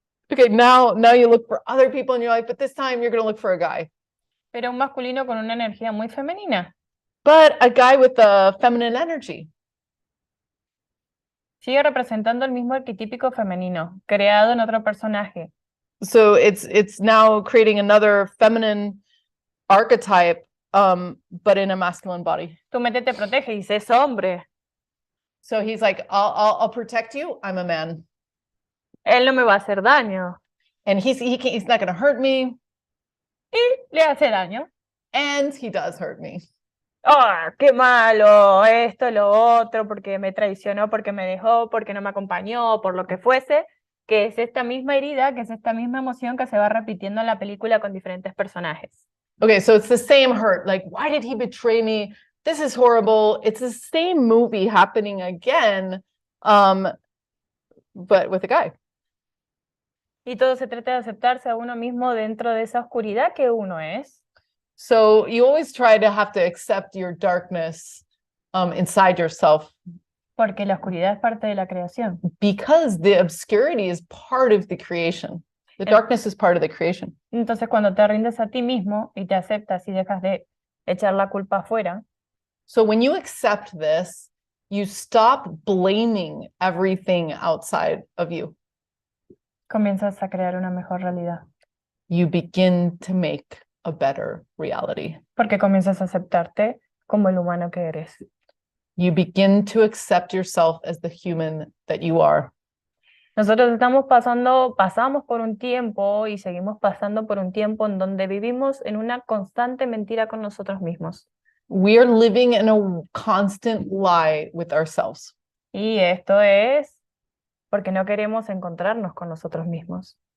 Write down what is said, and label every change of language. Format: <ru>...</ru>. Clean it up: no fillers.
<en>Okay, now you look for other people in your life, but this time you're going to look for a guy.</en> <es>Pero un masculino con una energía muy femenina.</es> <en>But a guy with a feminine energy.</en> <es>Sigue representando el mismo arquetípico femenino, creado en otro personaje.</es> <en>So it's now creating another feminine archetype, but in a masculine body.</en> <es>Tu mente te protege y dice, es hombre.</es> <en>So he's like, I'll protect you. I'm a man.</en> <es>Él no me va a hacer daño.</es> <en>And he's not going to hurt me.</en> <es>Y le hace daño.</es> <en>And he does hurt me.</en> <es>¡Ah, qué malo! Esto, lo otro, porque me traicionó, porque me dejó, porque no me acompañó, por lo que fuese, que es esta misma herida, que es esta misma emoción que se va repitiendo en la película con diferentes personajes.</es> <en>Okay, so it's the same hurt. Like, why did he betray me? This is horrible. It's the same movie happening again, but with a guy.</en> <es>Y todo se trata de aceptarse a uno mismo dentro de esa oscuridad que uno es.</es> <en>So you always try to have to accept your darkness inside yourself.</en> <es>Porque la oscuridad es parte de la creación.</es> <en>Because the obscurity is part of the creation. The darkness is part of the creation.</en> <es>Entonces, cuando te rindes a ti mismo y te aceptas y dejas de echar la culpa afuera,</es> <en>So when you accept this, you stop blaming everything outside of you.</en> <es>comienzas a crear una mejor realidad.</es> <en>You begin to make a better reality.</en> <es>Porque comienzas a aceptarte como el humano que eres.</es> <en>You begin to accept yourself as the human that you are.</en> <es>Nosotros pasamos por un tiempo y seguimos pasando por un tiempo en donde vivimos en una constante mentira con nosotros mismos.</es> <en>We are living in a constant lie with ourselves.</en> <es>Y esto es porque no queremos encontrarnos con nosotros mismos.</es>